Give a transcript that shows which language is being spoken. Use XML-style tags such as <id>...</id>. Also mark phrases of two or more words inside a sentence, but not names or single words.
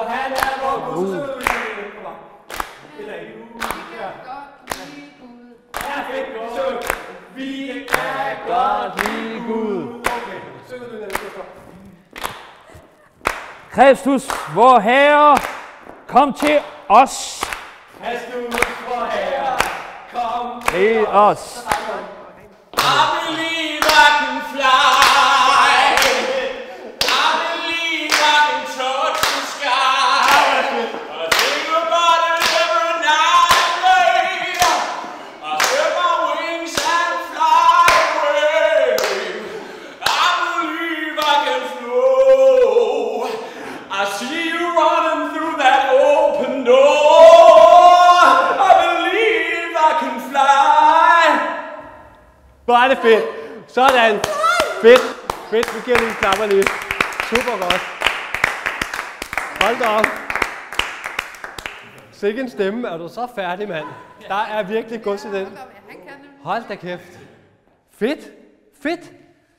<da>Han er vor Gud. Vi kan godt lide Gud. Okay, synger du den efter. Kristus, vor Herre, kom til os. Kristus, vor Herre, kom til os.</da> <en>I believe I can fly. I believe I can touch the sky. I think about it every night and day. I spread my wings and fly away. I believe I can flow. I see you running through that open door. I believe I can fly.</en> <da>Hvor er det fedt. Sådan. Fedt. Fedt. Vi giver lige en klapper lige. Super godt. Hold da op. Sikke en stemme. Er du så færdig, mand? Der er virkelig gods i den. Hold da kæft. Fedt. Fedt. Rigtig godt.</da>